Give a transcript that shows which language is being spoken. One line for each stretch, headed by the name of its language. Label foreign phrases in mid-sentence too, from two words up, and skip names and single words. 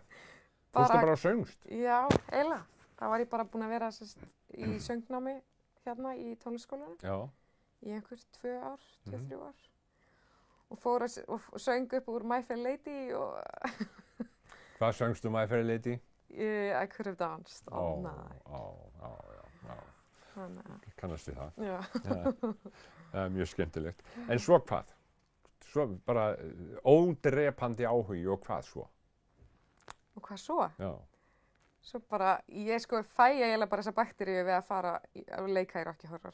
Icelandic: Fórstu bara að söngst? Já, eiginlega. Það var ég bara búin að vera í söngnámi hérna í tónlistarskólanum Já. í einhver 2 ár, 2-3 ár. Og fór og söng upp úr My Fair Lady og Hvað söngstu My Fair Lady?
English: I could have danced all night.
Icelandic: Já. Kannast við það. Já. Það er mjög skemmtilegt. En svo hvað? Svo bara ódrepandi áhugi og hvað svo? Og hvað svo? Já. Svo bara, ég sko fæ eiginlega bara þessa bakteríu við að fara að leika í Rocky Horror.